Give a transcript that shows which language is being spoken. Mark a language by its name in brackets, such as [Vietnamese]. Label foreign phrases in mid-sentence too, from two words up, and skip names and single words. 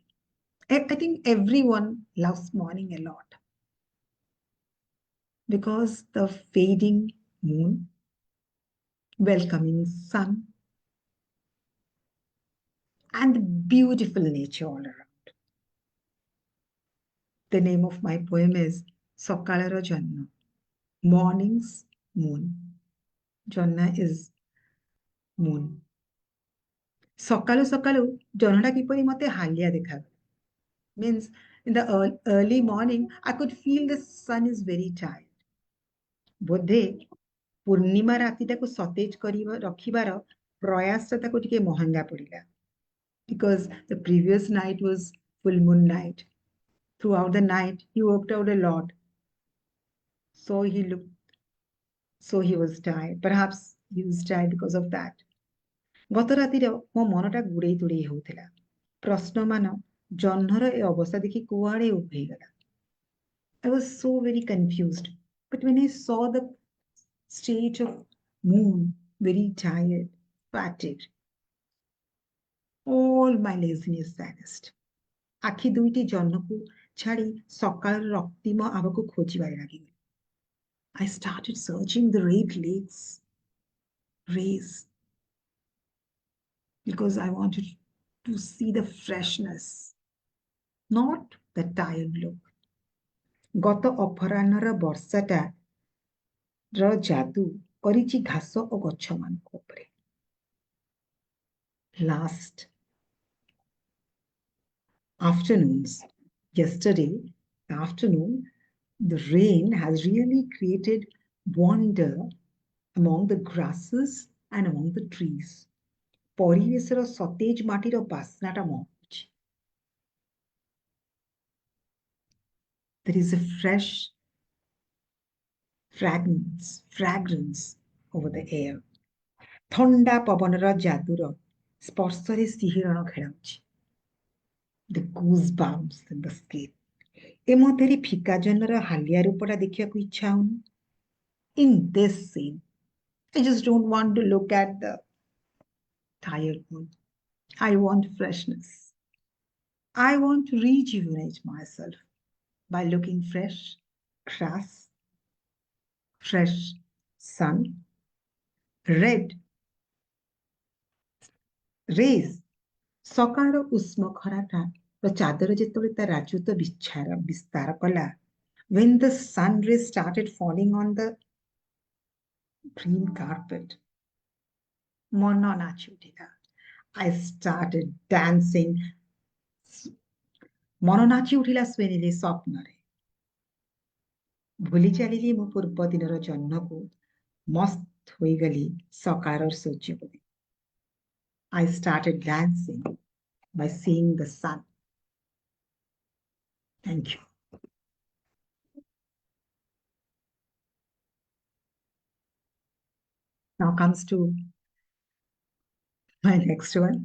[English] I think everyone loves morning a lot because the fading moon, welcoming sun, and the beautiful nature all around. The name of my poem is Sokalaro Janna, morning's moon. Janna is moon. [Odia] ସକାଳୁ ସକାଳୁ, ଜହ୍ନଟା କିପରି ମୋତେ ହାଲିଆ ଦେଖାଗଲା. [English] Means in the early morning, I could feel the sun is very tired. [Odia] ବୋଧେ ପୂର୍ଣ୍ଣିମା ରାତିଟାକୁ ସତେଜ ରଖିବାର ପ୍ରୟାସଟା ତାକୁ ଟିକେ ମହଙ୍ଗା ପଡ଼ିଲା. [English] Because the previous night was full moon night. Throughout the night, he worked out a lot. So he was tired. Perhaps he was tired because of that. [Odia] ଗତ ରାତିର ମୋ ମନଟା ଗୁଡ଼େଇ ତୁଡ଼େଇ ହେଉଥିଲା। ପ୍ରଶ୍ନମାନ ଜହ୍ନର ଏ ଅବସ୍ଥା ଦେଖି କୁଆଡ଼େ ଉଭେଇଗଲା। [English] I was so very confused. But when I saw the state of moon, very tired, fatigued, all my laziness vanished. [Odia] ଆଖି ଦୁଇଟି ଜହ୍ନକୁ ଛାଡ଼ି ସକାଳର ରକ୍ତିମ ଆଗକୁ ଖୋଜିବାରେ ଲାଗିଗଲି. [English] I started searching the red lakes, rays, because I wanted to see the freshness, not the tired look. [Odia] ଗତ ଅପରାହ୍ନର ବର୍ଷାଟା ର ଯାଦୁ କରିଛି ଘାସ ଓ ଗଛମାନଙ୍କ ଉପରେ. [English] Last afternoons, yesterday afternoon, the rain has really created wonder among the grasses and among the trees. [Odia] ପରିବେଶର ସତେଜ ମାଟିର ବାସ୍ନାଟା ମହକୁଛି. [English] There is a fresh fragrance over the air. [Odia] ଥଣ୍ଡା ପବନର ଯାଦୁର ସ୍ପର୍ଶରେ ଶିହରଣ ଖେଳାଉଛି. [English] The goosebumps in the skin. [Odia] ଏ ମଧ୍ୟରେ ଫିକା ଜହ୍ନର ହାଲିଆ ରୂପଟା ଦେଖିବାକୁ ଇଚ୍ଛା ହଉନି. [English] In this scene, I just don't want to look at the tired moon. I want freshness. I want to rejuvenate myself by looking fresh, grass, fresh sun, red rays. [Odia] ସକାଳର ଉଷ୍ମ ଖରାଟା ଚାଦର ଯେତେବେଳେ ତା ରାଜତ୍ୱ ବିସ୍ତାର କଲା, [English] when the sun rays started falling on the green carpet, [Odia] ମନ ନାଚି ଉଠିଲା. [English] I started dancing. [Odia] ମନ ନାଚି ଉଠିଲା ଶୁଣିଲି ସ୍ୱପ୍ନରେ. ଭୁଲି ଚାଲିଲି ମୋ ପୂର୍ବ ଦିନର ଜହ୍ନକୁ, ମସ୍ତ ହୋଇଗଲି ସକାଳର ସୂର୍ଯ୍ୟକୁ. [English] I started dancing by seeing the sun. Thank you. Now comes to my next one.